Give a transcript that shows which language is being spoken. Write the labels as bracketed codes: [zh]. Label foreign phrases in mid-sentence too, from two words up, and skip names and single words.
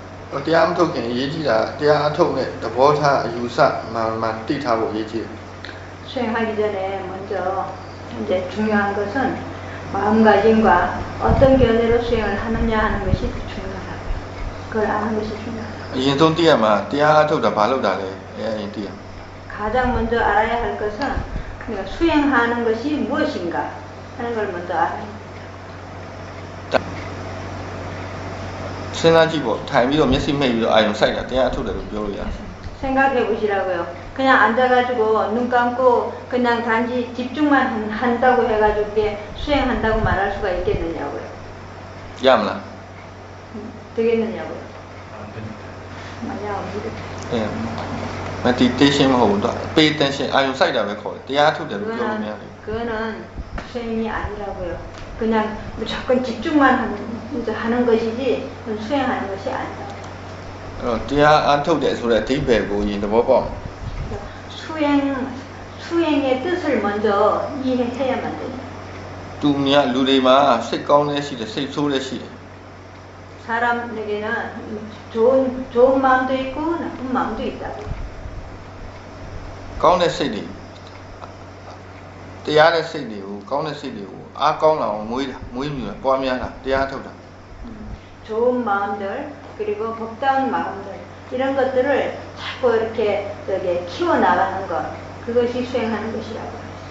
[my] တရားမထုတ်ခင်အရေးကြီးတာတရားအထုတ်နဲ့သဘောထားအယူဆမှတိထားဖို့အရေးကြီးတယ် [ko] 수행하기 전에 먼저 이제 중요한 것은 마음가짐과 어떤 견해로 수행을 하느냐 하는 것이 중요하다고요. 그걸 아는 것이 중요하다고요. [my] အရင်ဆုံးသိရမှာတရားအထုတ်တာဘာလို့တာလဲအရင်သိရ [ko] 가장 먼저 알아야 할 것은 그러니까 수행하는 것이 무엇인가 하는 걸 먼저 알아야 합니다. [my] စဉ်းစားကြည့်ပေါ့ထိုင်ပြီးတော့မျက်စိမိတ်ပြီးတော့အာယုံစိုက်တာတရားအထုတ်တယ်လို့ပြောလို့ရတယ် [ko] 생각해 보시라고요. 그냥 앉아가지고 눈 감고 그냥 단지 집중만 한다고 해가지고 그게 수행한다고 말할 수가 있겠느냐고요. [my] ရမလား [ko] 되겠느냐고요. 만약 [my] 예 meditation မဟုတ်ဘူးတော့ [en] pay attention [my] အာယုံစိုက်တာပဲခေါ်တယ်တရားအထုတ်တယ်လို့ပြောလို့မရဘူး [ko] 그거는 수행이 아니라고요. 그냥 무조건 집중만 하는 것이지 그건 수행하는 것이 아니다. [my] အဲ့တော့တရားအထုတ်တယ်ဆိုတဲ့အဓိပ္ပာယ်ကိုရင်သဘောပေါက် [ko] 수행의 뜻을 먼저 이해해야만 돼요. [my] သူများလူတွေမှာစိတ်ကောင်းတဲ့ရှိတယ်စိတ်ဆိုးတဲ့ရှိတယ် [ko] 사람에게는 좋은 마음도 있고 나쁜 마음도 있다고. [my] ကောင်းတဲ့စိတ်တွေတရားတဲ့စိတ်တွေကိုကောင်းတဲ့စိတ်တွေကိုအားကောင်းလာအောင်မွေးမြူတာပွားများတာတရားထုတ်တာ [ko] 좋은 마음들 그리고 법다운 마음들 이런 것들을 자꾸 이렇게 키워 나가는 것 그것이 수행하는 것이라고.